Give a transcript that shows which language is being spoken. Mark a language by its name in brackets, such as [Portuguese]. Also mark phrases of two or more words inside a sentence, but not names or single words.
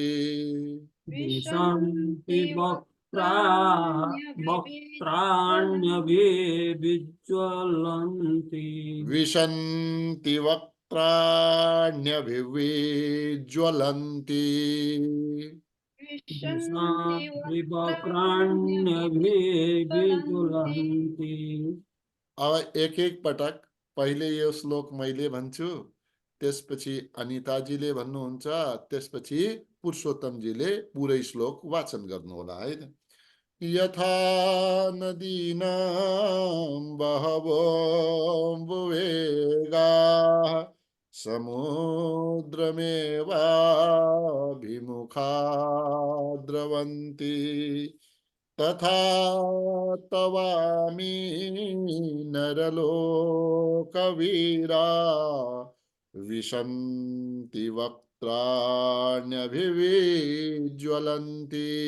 [Sanskrit] विशन्ति वक्त्राण्यभिविज्वलन्ति विशन्ति वक्त्राण्यभिविज्वलन्ति विशन्ति वक्त्राण्यभिविज्वलन्ति। [Nepali] अब एक एक पटक पहिले यो श्लोक मैले भन्छु, त्यसपछि अनिताजीले भन्नुहुन्छ, त्यसपछि पुरुषोत्तमजीले पुरै श्लोक वाचन गर्नुहोला है। [Sanskrit] यथा नदीनां बहवोऽम्बुवेगाः समुद्रमेवाभिमुखा द्रवन्ति तथा तवामि नरलोकवीरा विशन्ति वक्त्राण्यभिविज्वलन्ति।